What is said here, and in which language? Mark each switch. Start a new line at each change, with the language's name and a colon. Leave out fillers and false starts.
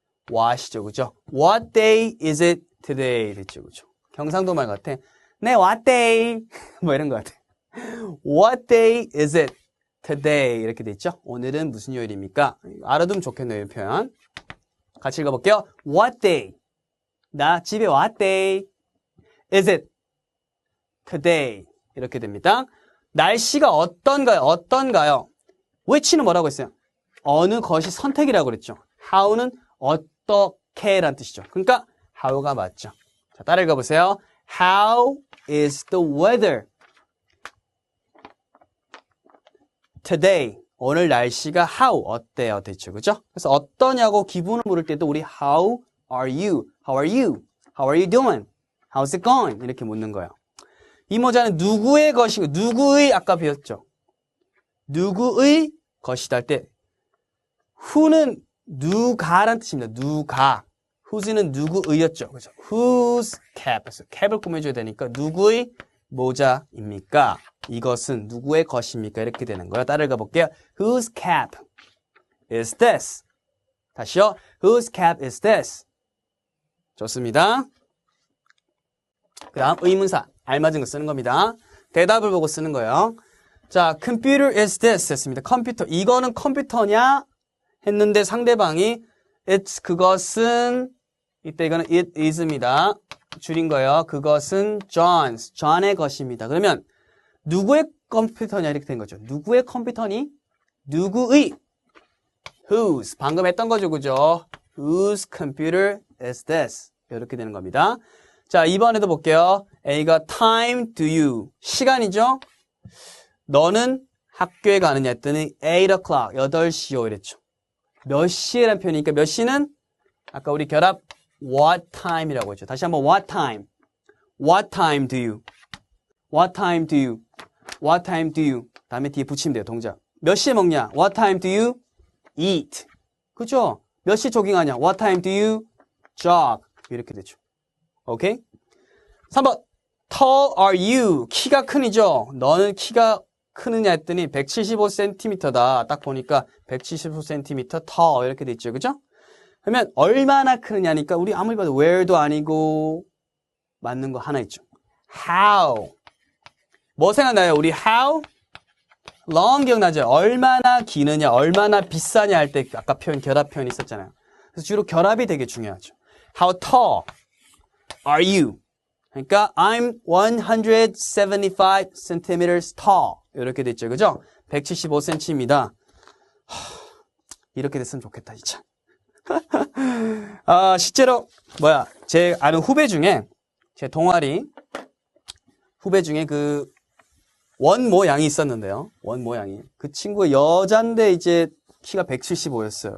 Korean: what이죠, 그죠?
English: What day is it today?
Korean: 됐죠, 그죠? 경상도 말 같아. 네, what day? 뭐 이런 거 같아.
English: What day is it today?
Korean: 이렇게 돼 있죠? 오늘은 무슨 요일입니까? 알아두면 좋겠네요, 이 표현. 같이 읽어볼게요.
English: What day? 나 집에 what day is it today?
Korean: 이렇게 됩니다. 날씨가 어떤가요? 어떤가요? which는 뭐라고 했어요? 어느 것이 선택이라고 그랬죠. how는 어떻게란 뜻이죠. 그러니까 how가 맞죠. 자, 따라 읽어보세요.
English: How is the weather today?
Korean: 오늘 날씨가 how 어때요? 됐죠, 그죠? 그래서 어떠냐고 기분을 물을 때도 우리
English: how are you? How are you? How are you doing? How's it going?
Korean: 이렇게 묻는 거예요. 이 모자는 누구의 것인가? 누구의 아까 배웠죠? 누구의 것이다 할 때 who는 누가란 뜻입니다. 누가. whose는 누구의였죠. 그죠? Whose cap. 그래서 cap을 꾸며줘야 되니까 누구의 모자입니까? 이것은 누구의 것입니까? 이렇게 되는 거예요. 따라 읽어볼게요.
English: Whose cap is this?
Korean: 다시요.
English: Whose cap is this?
Korean: 좋습니다. 그 다음 의문사. 알맞은 거 쓰는 겁니다. 대답을 보고 쓰는 거예요. 자, computer is this 했습니다. 컴퓨터. 이거는 컴퓨터냐? 했는데 상대방이 it's 그것은 이때 이거는 it is입니다. 줄인 거예요. 그것은 John's, John의 것입니다. 그러면 누구의 컴퓨터냐 이렇게 된 거죠. 누구의 컴퓨터니? 누구의? Whose, 방금 했던 거죠, 그죠?
English: Whose computer is this?
Korean: 이렇게 되는 겁니다. 자, 이번에도 볼게요. A가 time do you, 시간이죠? 너는 학교에 가느냐 했더니 8 o'clock, 8시요 이랬죠. 몇 시에란 표현이니까 몇 시는 아까 우리 결합 what time이라고 했죠. 다시 한번 what time.
English: What time do you? What time do you? What time do you?
Korean: 다음에 뒤에 붙이면 돼요, 동작. 몇 시에 먹냐?
English: What time do you eat?
Korean: 그죠? 몇 시에 조깅하냐?
English: What time do you jog?
Korean: 이렇게 되죠. 오케이? 3번.
English: Tall are you? 키가 큰이죠?
Korean: 너는 키가 크느냐 했더니 175cm다. 딱 보니까 175cm tall 이렇게 돼 있죠. 그죠? 그러면 얼마나 크느냐니까 우리 아무리 봐도 where도 아니고 맞는 거 하나 있죠. How. 뭐 생각나요? 우리 how? long 기억나죠? 얼마나 기느냐, 얼마나 비싸냐 할 때 아까 표현, 결합 표현 있었잖아요. 그래서 주로 결합이 되게 중요하죠.
English: How tall are you? 그러니까 I'm 175 centimeters tall.
Korean: 이렇게 됐죠. 그죠? 175cm입니다. 이렇게 됐으면 좋겠다, 진짜. 실제로 제 아는 후배 중에 제 동아리 후배 중에 그 원모 양이 있었는데요. 원모 양이 그 친구가 여잔데 이제 키가 175였어요.